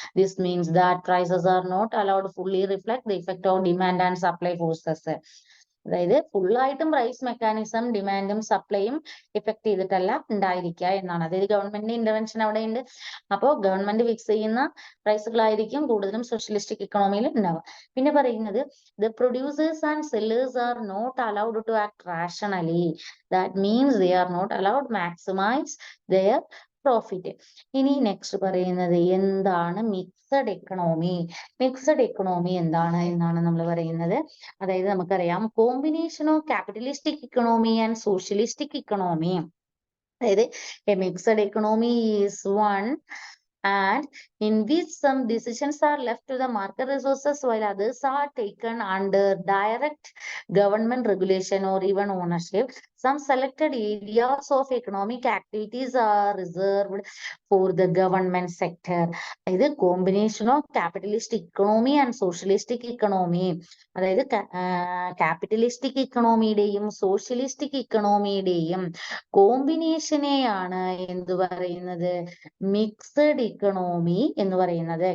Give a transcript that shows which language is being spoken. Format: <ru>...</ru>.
<en>This means that prices are not allowed to fully reflect the effect of demand and supply forces.</en> <ml>അതായത് ഫുള്ളായിട്ടും price mechanism ഡിമാൻഡും സപ്ലൈയും effect ചെയ്തിട്ടല്ല ഉണ്ടായിരിക്കുക എന്നാണ്. അതായത് ഗവൺമെന്റിന്റെ intervention അവിടെ ഉണ്ട്. അപ്പോൾ ഗവൺമെന്റ് ഫിക്സ് ചെയ്യുന്ന പ്രൈസുകളായിരിക്കും കൂടുതലും സോഷ്യലിസ്റ്റിക് ഇക്കണോമിയിൽ ഉണ്ടാവുക. പിന്നെ പറയുന്നത്</ml> <en>the producers and sellers are not allowed to act rationally. That means they are not allowed maximize their profit.</en> <ml>ഇനി നെക്സ്റ്റ് പറയുന്നത് എന്താണ് മിക്സഡ് എക്കണോമി. മിക്സഡ് എക്കണോമി എന്താണ് എന്നാണ് നമ്മൾ പറയുന്നത്. അതായത് നമുക്കറിയാം</ml> <en>Combination of capitalistic economy and socialistic economy.</en> <ml>അതായത്</ml> <en>A mixed economy is one and in which some decisions are left to the market resources while others are taken under direct government regulation or even ownership. Some selected areas of economic activities are reserved for the government sector.</en> <ml>അതായത്</ml> <en>Combination of capitalistic economy and socialistic economy.</en> <ml>അതായത് capitalistic ഇക്കണോമിയുടെയും socialistic ഇക്കണോമിയുടെയും കോമ്പിനേഷനെയാണ് എന്ത് പറയുന്നത്, mixed economy എന്ന് പറയുന്നത്.</ml>